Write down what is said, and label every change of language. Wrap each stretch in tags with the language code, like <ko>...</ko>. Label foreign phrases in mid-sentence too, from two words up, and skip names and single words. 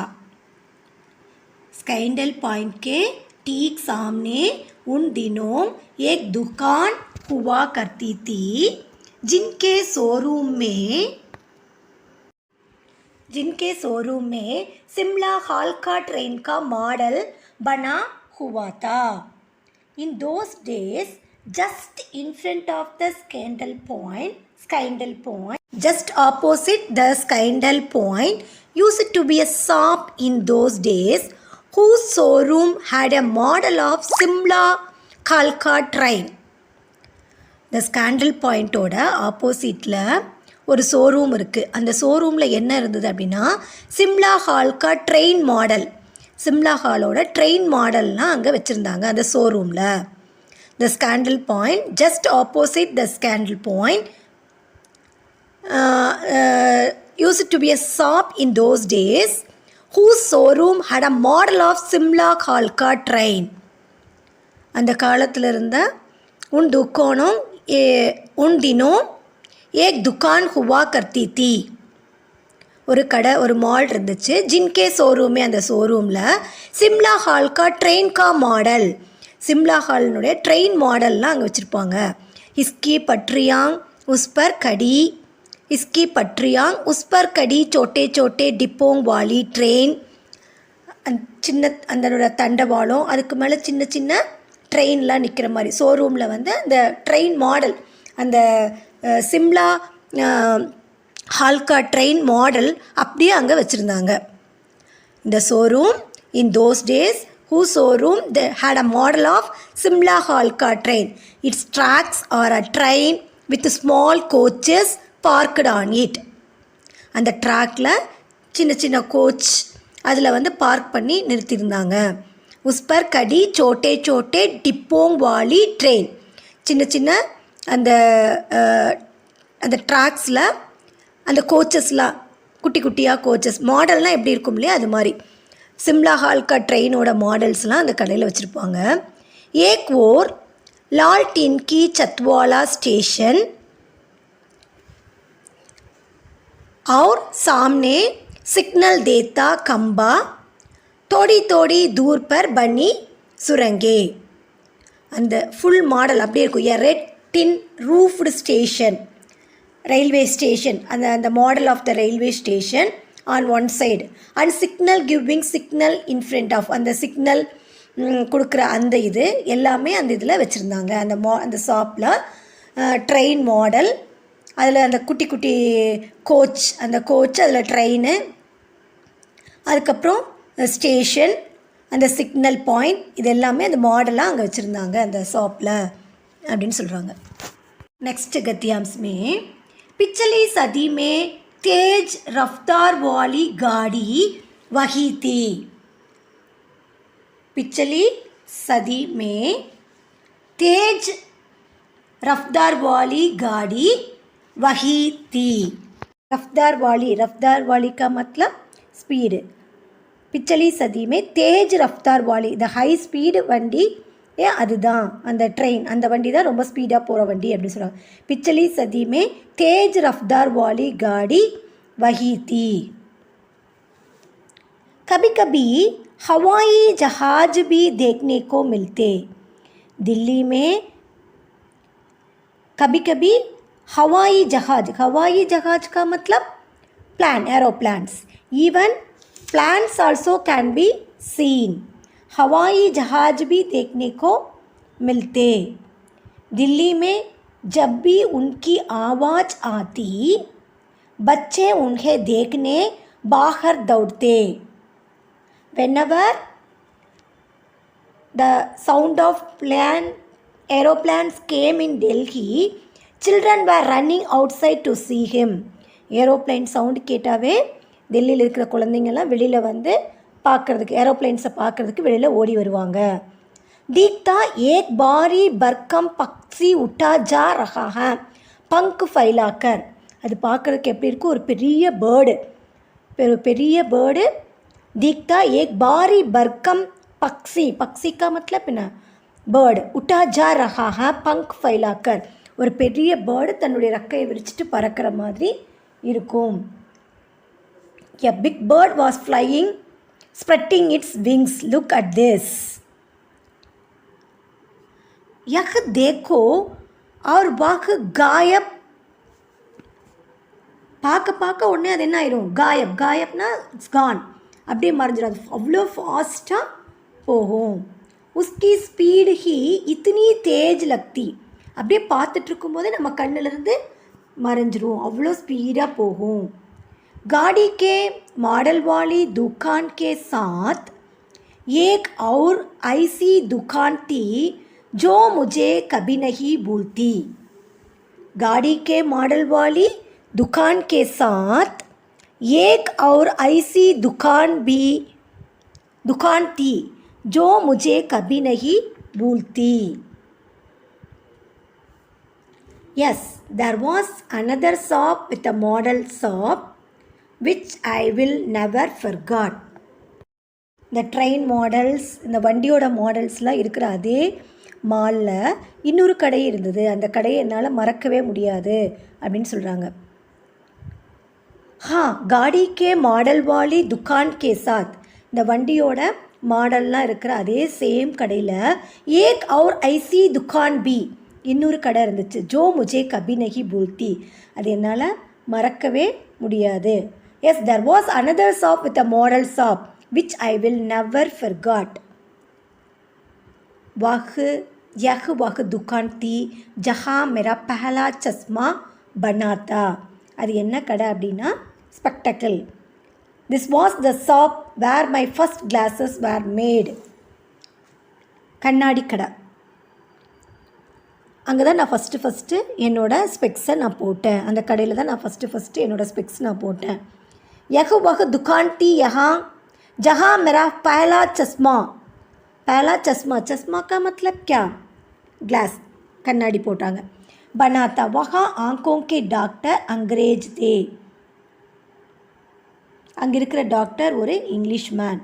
<hi>स्काइंडल पॉइंट के ठीक सामने उन दिनों एक दुकान हुआ करती थी जिनके शोरूम में शिमला कालका ट्रेन का मॉडल बना हुआ था.</hi> <en>In those days, just in front of the Scandal Point, just opposite the Scandal Point used to be a shop in those days whose showroom had a model of Shimla Kalka train.</en> <ta>The Scandal Point ஓட ஆப்போசிட்டில் ஒரு ஷோரூம் இருக்குது. அந்த ஷோரூமில் என்ன இருந்தது அப்படின்னா, சிம்லா ஹால்கா ட்ரெயின் மாடல், சிம்லா ஹாலோட ட்ரெயின் மாடல்லாம் அங்கே வச்சுருந்தாங்க அந்த ஷோரூமில்.</ta> <en>the Scandal Point, just opposite the Scandal Point used to be a shop in those days whose showroom had a model of Shimla Kalka train.</en> <ta>அந்த காலத்தில் இருந்த</ta> <hi>उन दिनों एक दुकान हुआ करती थी,</hi> <ta>ஒரு கடை, ஒரு மால் இருந்துச்சு.</ta> <hi>जिनके शोरूम में,</hi> <ta>அந்த ஷோரூமில் சிம்லா ஹால்கா ட்ரெயின் கா மாடல், சிம்லா ஹாலினுடைய ட்ரெயின் மாடல்லாம் அங்கே வச்சுருப்பாங்க.</ta> <hi>इसकी पटरियों उसपर खड़ी छोटे छोटे डिब्बों वाली ट्रेन</hi> <ta>சின்ன அதனோட தண்டவாளம், அதுக்கு மேலே சின்ன சின்ன ட்ரெயின்லாம் நிற்கிற மாதிரி ஷோரூமில் வந்து அந்த ட்ரெயின் மாடல், அந்த சிம்லா ஹால்கா ட்ரெயின் மாடல் அப்படியே அங்கே வச்சுருந்தாங்க. இந்த</ta> <en>showroom in those days</en> <ta>whose showroom they had a model of Simla Halka train. Its tracks are a train with small coaches parked on it. அந்த ட்ராக்கில் சின்ன சின்ன கோச் அதில் வந்து பார்க் பண்ணி நிறுத்தியிருந்தாங்க.</ta> <hi>उसपर खड़ी छोटे छोटे डिब्बों वाली ट्रेन,</hi> <ta>சின்ன சின்ன அந்த அந்த ட்ராக்ஸில் அந்த கோச்சஸ்லாம் குட்டி குட்டியாக கோச்சஸ் மாடல்னால் எப்படி இருக்கும் இல்லையா, அது மாதிரி சிம்லா ஹால்கா ட்ரெயினோட மாடல்ஸ்லாம் அந்த கடையில் வச்சுருப்பாங்க.</ta> <hi>एक ओर लाल टीन की छतवाला स्टेशन और सामने सिग्नल देता खंबा थोड़ी थोड़ी दूर पर बनी सुरंगे.</hi> <ta>அந்த ஃபுல் மாடல் அப்படியே இருக்கும்.</ta> <en>a red tin roofed station, railway station, அந்த model of the railway station on one side and signal giving signal in front of,</en> <ta>அந்த சிக்னல் கொடுக்குற அந்த இது எல்லாமே அந்த இதில் வச்சுருந்தாங்க. அந்த ஷாப்பில் ட்ரெயின் மாடல், அதில் அந்த குட்டி குட்டி கோச், அந்த கோச் அதில் ட்ரெயின், அதுக்கப்புறம் ஸ்டேஷன், அந்த சிக்னல் பாயிண்ட், இது எல்லாமே அந்த மாடலாக அங்கே வச்சுருந்தாங்க அந்த ஷாப்பில் அப்படின்னு சொல்கிறாங்க.</ta> <hi>नेक्स्ट गद्यांश में पिछली सदी में तेज रफ्तार वाली गाड़ी वही थी. पिछली सदी में तेज रफ्तार वाली गाड़ी वही थी. रफ्तार वाली का मतलब स्पीड. पिछली सदी में तेज रफ्तार वाली</hi> <en>the high speed</en> <ta>वंडी அதுதான் அந்த ட்ரெயின், அந்த வண்டி தான் ரொம்ப ஸ்பீடாக போகிற வண்டி அப்படின்னு சொல்கிறாங்க.</ta> <hi>पिछली सदी में तेज रफ्तार वाली गाड़ी वही थी. कभी कभी हवाई जहाज भी देखने को मिलते. दिल्ली में कभी कभी हवाई जहाज का मतलब प्लान, एरोप्लान्स.</hi> <en>even planes also can be seen.</en> <hi>हवाई जहाज भी देखने को मिलते. दिल्ली में जब भी उनकी आवाज़ आती बच्चे उन्हें देखने बाहर दौड़ते.</hi> <en>Whenever the sound of aeroplanes came in Delhi, children were running outside to see him.</en> <ta>ஏரோப்ளைன் சவுண்டு கேட்டாவே டெல்லியில் இருக்கிற குழந்தைங்கள்லாம் வெளியில் வந்து பார்க்குறதுக்கு, ஏரோப்ளைன்ஸை பார்க்குறதுக்கு வெளியில் ஓடி வருவாங்க.</ta> <hi>दीखता एक बारी बरकम पक्षी उठा जा रहा है पंख फैलाकर.</hi> <ta>அது பார்க்குறதுக்கு எப்படி இருக்கும், ஒரு பெரிய பேர்டு.</ta> <hi>दीखता एक बारी बरकम पक्षी का मतलब</hi> <ta>என்ன, பேர்டு.</ta> <hi>उठा जा रहा है पंख फैलाकर,</hi> <ta>ஒரு பெரிய பேர்டு தன்னுடைய ரெக்கையை விரிச்சிட்டு பறக்கிற மாதிரி இருக்கும்.</ta> <en>A big bird was flying, spreading its wings. Look at this.</en> <hi>यह देखो और वह गायब.</hi> <ta>பார்க்க உடனே அது என்ன ஆயிரும், காயப்னா</ta> <en>it's gone,</en> <ta>அப்படியே மறைஞ்சிடும். அது அவ்வளோ ஃபாஸ்ட்டாக போகும்.</ta> <hi>उसकी स्पीड ही इतनी तेज लगती.</hi> <ta>அப்படியே பார்த்துட்டு இருக்கும்போதே நம்ம கண்ணிலிருந்து மறைஞ்சிரும், அவ்வளோ ஸ்பீடாக போகும்.</ta> <hi>गाड़ी के मॉडल वाली दुकान के साथ एक और ऐसी दुकान थी जो मुझे कभी नहीं भूलती. गाड़ी के मॉडल वाली दुकान के साथ एक और ऐसी दुकान थी जो मुझे कभी नहीं भूलती.</hi> <en>Yes, there was another shop with a model shop which I will never forget.</en> <ta>இந்த ட்ரெயின் மாடல்ஸ், இந்த வண்டியோட மாடல்ஸ்லாம் இருக்கிற அதே மாலில் இன்னொரு கடை இருந்தது. அந்த கடையை என்னால் மறக்கவே முடியாது அப்படின்னு சொல்கிறாங்க.</ta> <hi>गाड़ी के मॉडल वाली दुकान के साथ,</hi> <ta>இந்த வண்டியோட மாடல்லாம் இருக்கிற அதே சேம் கடையில்</ta> <hi>एक और ऐसी दुकान भी,</hi> <ta>இன்னொரு கடை இருந்துச்சு.</ta> <hi>जो मुझे कभी नहीं भूलती,</hi> <ta>அது என்னால் மறக்கவே முடியாது.</ta> <en>Yes, there was another shop with a model shop which I will never forget.</en> <hi>यह वह दुकान थी जहाँ मेरा पहला चश्मा बना था.</hi> <ta>அது என்ன கடை அப்படின்னா ஸ்பெக்டக்கிள்.</ta> <en>This was the shop where my first glasses were made.</en> <ta>கண்ணாடி கடை. அங்கே தான் நான் ஃபஸ்ட்டு என்னோடய ஸ்பெக்ஸை நான் போட்டேன். அந்த கடையில் தான் நான் ஃபஸ்ட்டு என்னோடய ஸ்பெக்ஸ் நான் போட்டேன்.</ta> <hi>यह वह दुकान थी यहाँ जहाँ मेरा पहला चश्मा. पहला चश्मा का मतलब क्या? ग्लास,</hi> <ta>கண்ணாடி போட்டாங்க.</ta> <hi>बना था. वहाँ आँखों के डॉक्टर अंग्रेज थे.</hi> <ta>அங்கே இருக்கிற டாக்டர் ஒரு இங்கிலீஷ் மேன்.</ta>